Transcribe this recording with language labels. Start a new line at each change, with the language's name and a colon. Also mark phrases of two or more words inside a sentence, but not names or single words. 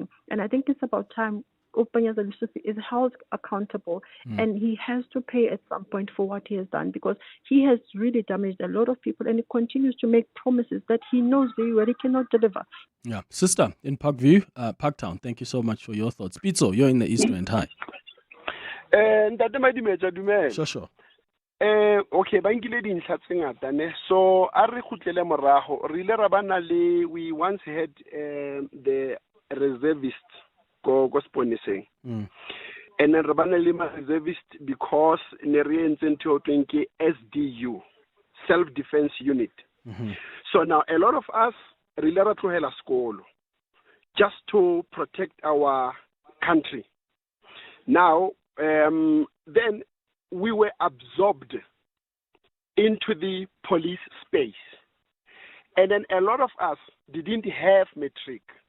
English: And I think it's about time Panyaza Lesotho is held accountable, and he has to pay at some point for what he has done, because he has really damaged a lot of people, and he continues to make promises that he knows very well he cannot deliver. Yeah. Sister, in Parkview, Parktown, thank you so much for your thoughts. Pizzo, you're in the East End. Hi. Sure.
Southern Sotho: Okay, ba nkile dintlha tse ngata ne. So a re khutlele morago re ile ra bana le
English: we once had the reservist
Southern Sotho: go sponiseng.
English: And then
Southern Sotho: re bana le ma reservist because ne re entse ntho e ke SDU,
English: self defense unit. So now a lot of us
Southern Sotho: re ile ra tlohela sekolo
English: just to protect our country. Now then we were absorbed into the police space. And then a lot of us didn't have matric.